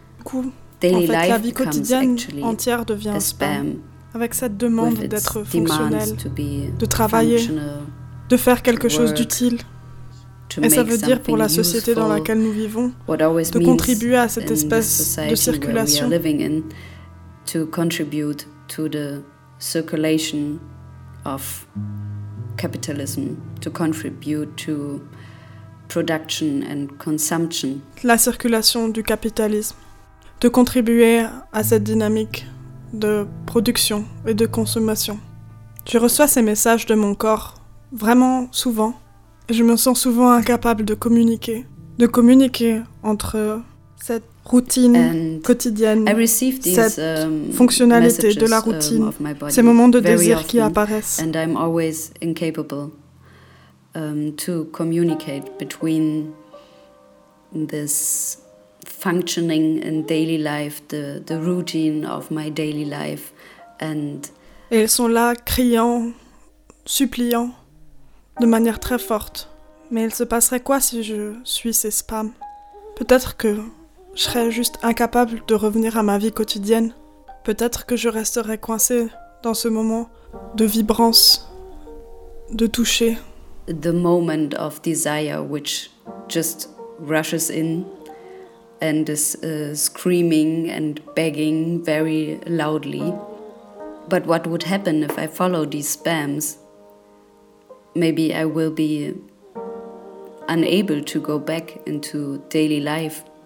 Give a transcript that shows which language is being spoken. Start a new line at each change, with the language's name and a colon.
French: Du coup, en fait, la vie quotidienne entière devient un spam, avec cette demande d'être fonctionnel, de travailler, de faire quelque chose d'utile. Et ça veut dire pour la société dans laquelle nous vivons, de contribuer à cette espèce de circulation.
English: To contribute to the circulation of capitalism, to contribute to production and consumption.
French: La circulation du capitalisme, de contribuer à cette dynamique de production et de consommation. Je reçois ces messages de mon corps vraiment souvent et je me sens souvent incapable de communiquer entre cette routine quotidienne, cette fonctionnalité de la routine, ces moments de désir qui apparaissent.
English: And I'm always incapable to communicate between this functioning in daily life, the routine of my daily life, and
French: et elles sont là, criant, suppliant, de manière très forte. Mais il se passerait quoi si je suis ces spams? Peut-être que je serais juste incapable de revenir à ma vie quotidienne. Peut-être que je resterais coincée dans ce moment de vibrance, de toucher.
English: The moment of desire which just rushes in and is screaming and begging very loudly. But what would happen if I follow these spams? Maybe I will be unable to go back into daily life.